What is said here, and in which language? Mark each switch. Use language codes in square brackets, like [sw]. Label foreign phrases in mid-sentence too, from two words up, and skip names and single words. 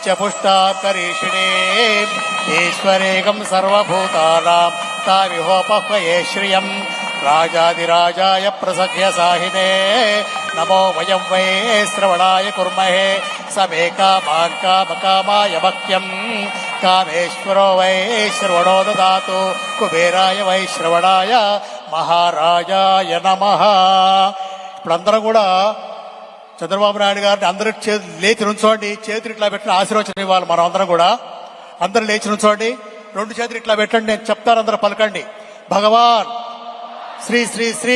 [sa] पुष्टाम् करीषिणीम् ईश्वरेकम् सर्वभूतानाम् ताविहोपह्वये श्रियम् राजाधिराजाय प्रसख्य साहिने नमो वयम् वै श्रवणाय कुर्महे समे कामाय मह्यम् कामेश्वरो वै श्रवणो ददातु कुबेराय वै श्रवणाय మహారాజాయ నమః. [te] ఇప్పుడందరం కూడా చంద్రబాబు నాయుడు గారిని అందరూ లేచి నుంచోండి. చేతులు ఇట్లా పెట్టిన ఆశీర్వచనం ఇవ్వాలి. మనం అందరం కూడా అందరూ లేచి నుంచోండి. రెండు చేతులు ఇట్లా పెట్టండి. నేను చెప్తాను, అందరూ పలకండి. భగవాన్ శ్రీ శ్రీ శ్రీ